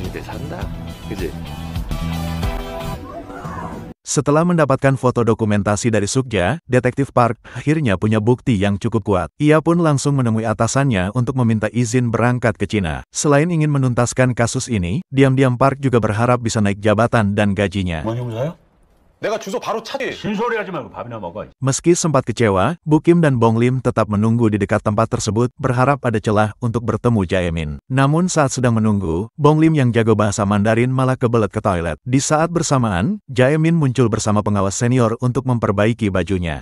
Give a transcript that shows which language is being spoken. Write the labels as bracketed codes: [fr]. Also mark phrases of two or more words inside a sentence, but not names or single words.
[id] Setelah mendapatkan foto dokumentasi dari Sukja, Detektif Park akhirnya punya bukti yang cukup kuat. Ia pun langsung menemui atasannya untuk meminta izin berangkat ke Cina. Selain ingin menuntaskan kasus ini, diam-diam Park juga berharap bisa naik jabatan dan gajinya. [ko] 내가 주소 바로 찾지. 신소리하지 말고 밥이나 먹어. [id] Meski sempat kecewa, Bu Kim dan Bong Lim tetap menunggu di dekat tempat tersebut, berharap ada celah untuk bertemu Jaemin. Namun saat sedang menunggu, Bong Lim yang jago bahasa Mandarin malah kebelet ke toilet. Di saat bersamaan, Jaemin muncul bersama pengawas senior untuk memperbaiki bajunya.